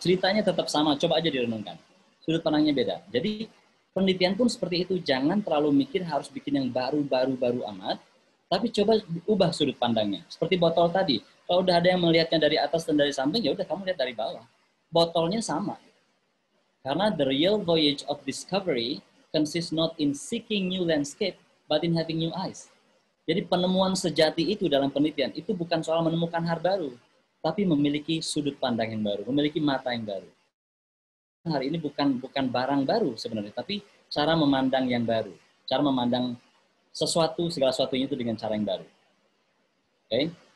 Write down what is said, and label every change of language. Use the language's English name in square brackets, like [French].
[Indonesian] Ceritanya tetap sama, coba aja direnungkan. Sudut pandangnya beda. Jadi penelitian pun seperti itu. Jangan terlalu mikir harus bikin yang baru amat, tapi coba ubah sudut pandangnya. Seperti botol tadi. Kalau udah ada yang melihatnya dari atas dan dari samping, ya udah kamu lihat dari bawah. Botolnya sama. [English] Karena the real voyage of discovery consists not in seeking new landscape, but in having new eyes. [Indonesian] Jadi penemuan sejati itu dalam penelitian, itu bukan soal menemukan hal baru, tapi memiliki sudut pandang yang baru, memiliki mata yang baru. Hari ini bukan barang baru sebenarnya, tapi cara memandang yang baru. Cara memandang sesuatu, segala sesuatunya itu dengan cara yang baru. Oke?